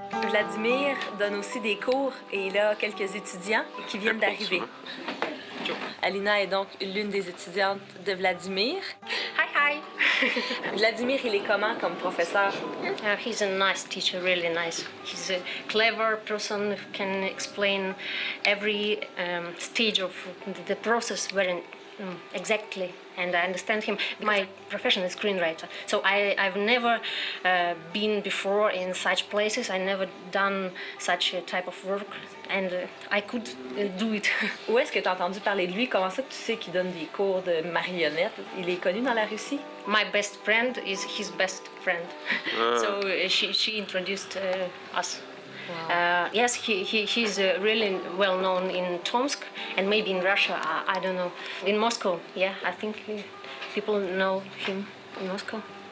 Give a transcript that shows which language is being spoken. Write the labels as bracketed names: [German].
[French] Vladimir donne aussi des cours et il a quelques étudiants qui viennent d'arriver. Alina est donc l'une des étudiantes de Vladimir. [English] Hi. [French] Vladimir, il est comment comme professeur? [English] He's a nice teacher, really nice. He's a clever person who can explain every stage of the process very exactly, and I understand him. My profession is screenwriter, so I've never been before in such places. I never done such a type of work, and I could do it. [French] Où est-ce que tu as entendu parler de lui? Comment ça que tu sais qu'il donne des cours de marionnette? Il est connu dans la Russie? [English] My best friend is his best friend, so she introduced us. Wow. Yes, he's really well known in Tomsk and maybe in Russia, I don't know. In Moscow, yeah, I think people know him in Moscow.